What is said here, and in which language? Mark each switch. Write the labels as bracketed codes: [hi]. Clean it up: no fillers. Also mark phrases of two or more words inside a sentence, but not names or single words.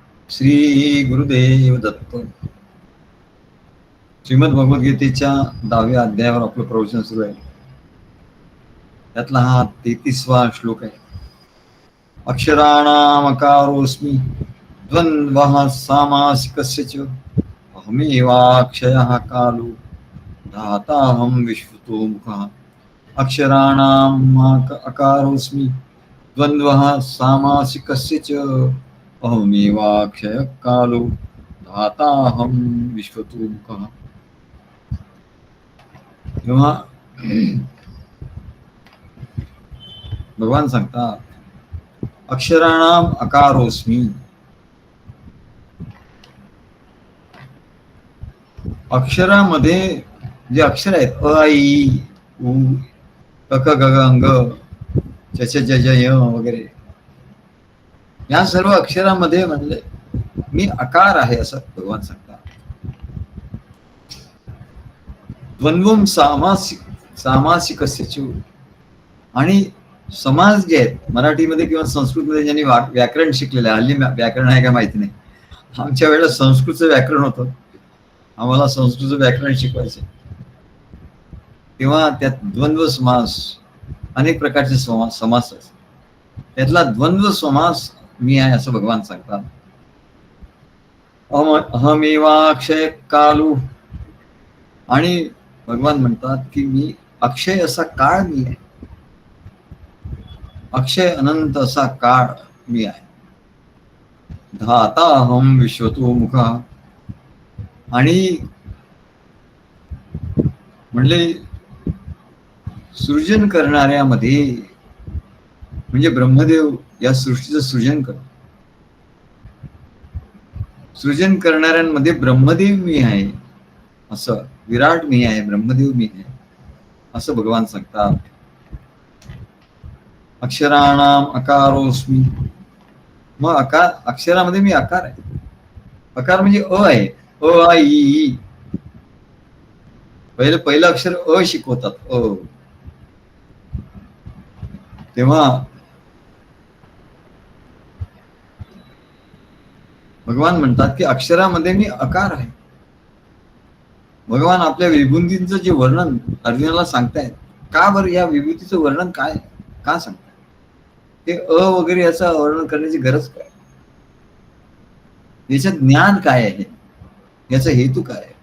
[mr] श्री गुरुदेव दत्त. श्रीमद भगवद्गीतेच्या 10व्या अध्यायावर आपलं प्रवचन सुरू आहे. त्यातला हा 33वा श्लोक आहे. [sa] अक्षराणामकारोऽस्मि द्वन्द्वः सामासिकस्य च अहमेवाक्षयः कालो धाताहं विश्वतो मुखः. अक्षराणामकारोऽस्मि द्वन्द्वः सामासिकस्य च अहमेवाक्षयः कालो धाताहं विश्वतो मुखः. [mr] तेव्हा भगवान सांगतात, [sa] अक्षराणाम अकारोस्मी. [mr] अक्षरामध्ये जे अक्षर आहेत अ आ इ उ क ख ग घ अंग च छ ज ज य वगैरे, या सर्व अक्षरामध्ये म्हणले मी अकार आहे असं भगवान सांगतात. [sa] द्वंद्वम सामासिकस्य च. [mr] आणि समाज जे आहेत मराठीमध्ये किंवा संस्कृतमध्ये ज्यांनी व्याकरण शिकलेलं आहे, हल्ली व्याकरण आहे का माहिती नाही, आमच्या वेळेला संस्कृतचं व्याकरण होतं, आम्हाला संस्कृतचं व्याकरण शिकवायचं. तेव्हा त्यात द्वंद्व समास, अनेक प्रकारचे समास असतात. त्यातला द्वंद्व समास मी आहे असं भगवान सांगतात. [sa] अहमेवाक्षय कालू. [mr] आणि भगवान म्हणतात की मी अक्षय असा काळ मी आहे, अक्षय अनंत असा काळ मी आहे. [sa] धाताहं विश्वतो मुखः. [mr] आणि म्हणले सृजन करणाऱ्यामध्ये म्हणजे ब्रह्मदेव या सृष्टीचं सृजन करतो. सृजन करणाऱ्यांमध्ये ब्रह्मदेव मी आहे, असं विराट मी आहे, ब्रह्मदेव मी आहे असं भगवान सांगतात. [sa] अक्षराणाम अकारोस्मी. [mr] मग अक्षरामध्ये मी आकार आहे. अकार म्हणजे अ आहे, अ आ इ ई. पहिलं अक्षर अ शिकवतात, अ. तेव्हा भगवान म्हणतात की अक्षरामध्ये मी अकार आहे. भगवान आपल्या विभूतींचं जे वर्णन अर्जुनाला सांगतायत, का बरं या विभूतीचं वर्णन काय का सांगताय, ते अ वगैरे याचं वर्णन करण्याची गरज काय, याच्यात ज्ञान काय आहे, याचा हेतू काय आहे.